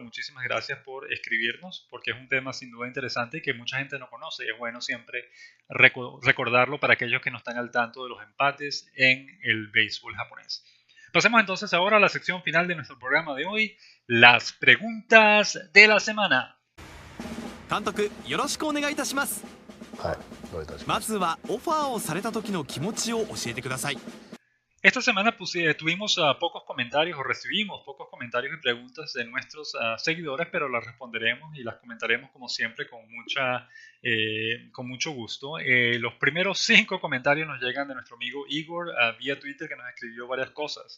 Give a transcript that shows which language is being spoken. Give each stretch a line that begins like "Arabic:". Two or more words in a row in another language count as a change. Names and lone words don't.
Spanish: Muchísimas gracias por escribirnos, porque es un tema sin duda interesante y que mucha gente no conoce, y es bueno siempre recordarlo para aquellos que no están al tanto de los empates en el béisbol japonés. Pasemos entonces ahora a la sección final de nuestro programa de hoy, las preguntas de la semana.
Japanese: 監督、よろしくお願いいたします。はい、どういたしままずはオファーをされた時の気持ちを教えてください。
Spanish: Esta semana tuvimos pocos comentarios o recibimos pocos comentarios y preguntas de nuestros seguidores, pero las responderemos y las comentaremos como siempre con mucho gusto. Los primeros 5 comentarios nos llegan de nuestro amigo Igor vía Twitter, que nos escribió varias cosas.